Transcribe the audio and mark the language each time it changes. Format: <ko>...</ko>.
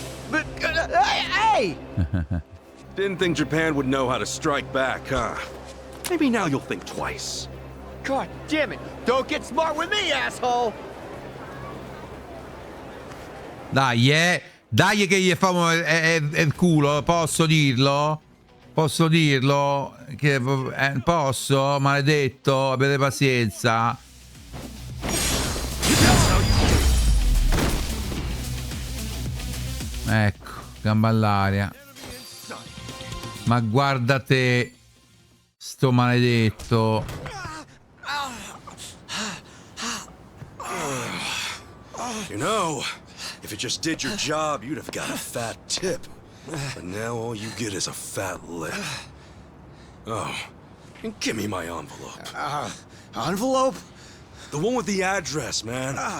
<en>But, hey! Didn't think Japan would know how to strike back, huh? Maybe now you'll think twice. God damn it! Don't get smart with me, asshole!</en> <it>Dai, dai che gli famo il culo, posso dirlo? Posso dirlo? Che posso? Maledetto, abbiate pazienza. Ecco, gamba all'aria. Ma guarda te, sto maledetto.</it> <en>You know, if it just did your job, you'd have got a fat tip. But now all you get is a fat lip. Oh, and give me my envelope. Envelope? The one with the address, man.</en>